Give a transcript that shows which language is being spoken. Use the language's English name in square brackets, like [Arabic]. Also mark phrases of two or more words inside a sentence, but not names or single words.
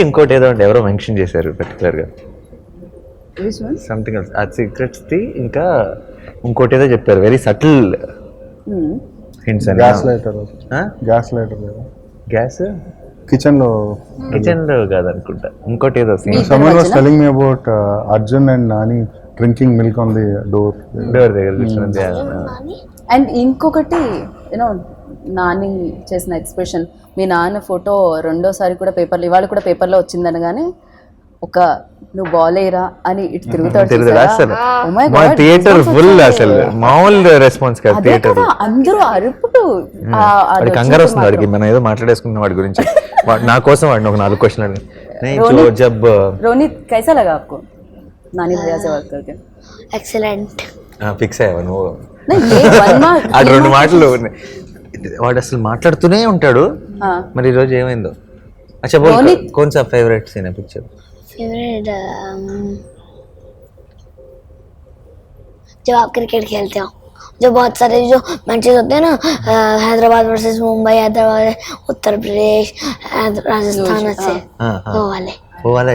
[Telugu] ఇంకోటి ఏదో ఎవరో మెన్షన్ చేశారు పర్టికులర్ గా [English] something else [Telugu] ఆ సిగరెట్స్ ది. ఇంకా ఇంకోటి ఏదో చెప్పారు [English] very subtle hints [Telugu] అని. [English] gas lighter kitchen [Telugu] లో కాదనుకుంటా ఇంకోటి ఏదో [English] someone was telling me about Arjun and Nani drinking milk on the door [Telugu] దగ్గర. అండ్ ఇంకొకటి యూనో నాని చేసిన ఎక్స్ప్రెషన్, మీ నాన్న ఫోటో రెండోసారి కూడా పేపర్లో ఇవాళ కూడా పేపర్లో వచ్చిందనగానే ఒక నువ్వు బాలేరా అని ఇటు తిరుగుతాడు. [English] theatre full [Telugu] అసలు మామూలు రెస్పాన్స్ కాదు థియేటర్. అందరూ అరుపుడు కంగారు వస్తుంది వాడికి. మనం ఏదో మాట్లాడేసుకున్న వాడి గురించి. నా కోసం వాడిని ఒక 4 క్వశ్చన్ అడిగి [Hindi] रोनित कैसा लगा आपको नानी भैया से बात करके? [Telugu] ఎక్సలెంట్. ఫిక్స్ అయ్యావా నువ్వు? ఆ 2 మాటలు వాడు అసలు మాట్లాడుతూనే ఉంటాడు. మరి ఈరోజు ఏమైందో? [Hindi] अच्छा बोल कौन सा [English] favourite scene [Hindi] है पिक्चर? फेवरेट जब आप क्रिकेट खेलते हो जो बहुत सारे जो मैचेस होते हैं ना हैदराबाद वर्सेस मुंबई, हैदराबाद उत्तर प्रदेश, राजस्थान से वो वाले